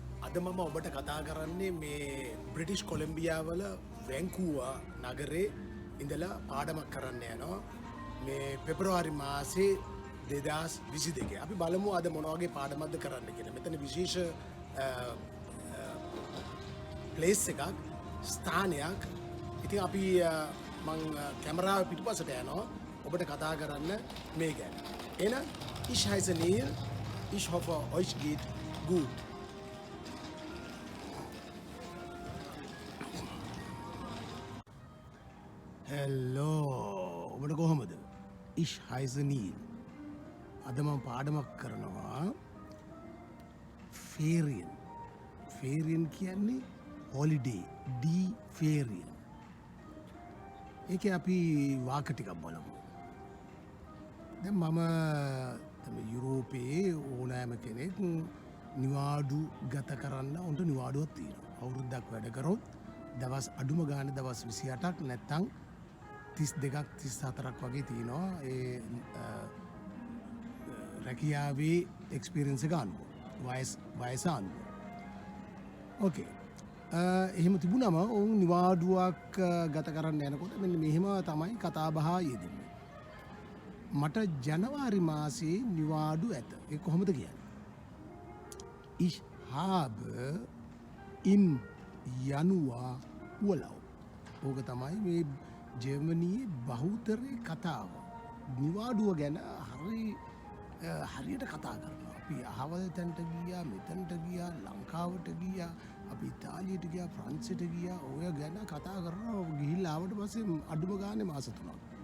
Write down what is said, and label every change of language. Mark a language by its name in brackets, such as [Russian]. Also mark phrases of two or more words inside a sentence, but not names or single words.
[Sinhala] අද මම ඔබට කතා කරන්නේ මේ බ්‍රිටිෂ් කොලම්බියාවල වැන්කූවා නගරේ ඉඳලා පාඩමක් කරන්න යනවා මේ පෙබරවාරි මාසේ 2022. අපි බලමු අද මොන වගේ පාඩමක්ද කරන්න කියලා. මෙතන විශේෂ ප්ලේස් එකක් ස්ථානයක්. ඉතින් අපි මං කැමරාව පිටුපසට යනවා ඔබට කතා කරන්න මේ ගැන. [German] එහෙනම් ich heiße Niel. Ich hoffe euch geht gut. [English] Hello. [Sinhala] ඔබට කොහමද? [German] Ich heiße Niel. [Sinhala] අද මම පාඩමක් කරනවා Ferien. [German] Ferien කියන්නේ holiday. Die Ferien. [Sinhala] ඒකේ අපි වාක්‍ය ටිකක් බලමු. දැන් මම යුරෝපයේ ඕනෑම කෙනෙක් නිවාඩු ගත කරන්න උන්ට නිවාඩුවක් තියෙනවා. අවුරුද්දක් වැඩ කරොත් දවස් අඩුම ගානේ දවස් 28ක් නැත්නම් 32ක් 34ක් වගේ තියෙනවා ඒ රැකියාවේ එක්ස්පීරියන්ස් එක අනුව වයස අනුව. ඕකේ. එහෙම තිබුණම ඔවුන් නිවාඩුවක් ගත කරන්න යනකොට මෙන්න මෙහෙම තමයි කතාබහ යෙදෙන්නේ. මට ජනවාරි මාසේ නිවාඩු ඇත. ඒ කොහොමද කියන්නේ? [German] Ich habe im Januar Urlaub. [Sinhala] ඕක තමයි මේ ජර්මනියේ බහුතරේ කතාව. නිවාඩුව ගැන හරියට කතා කරනවා. අපි අහවල් තැනට ගියා, මෙතනට ගියා, ලංකාවට ගියා, අපි ඉතාලියට ගියා, ප්‍රංශයට ගියා. ඔය ගැන කතා කරනවා. ගිහිල්ලා ආවට පස්සේ අඩුම ගානේ මාස 3ක්.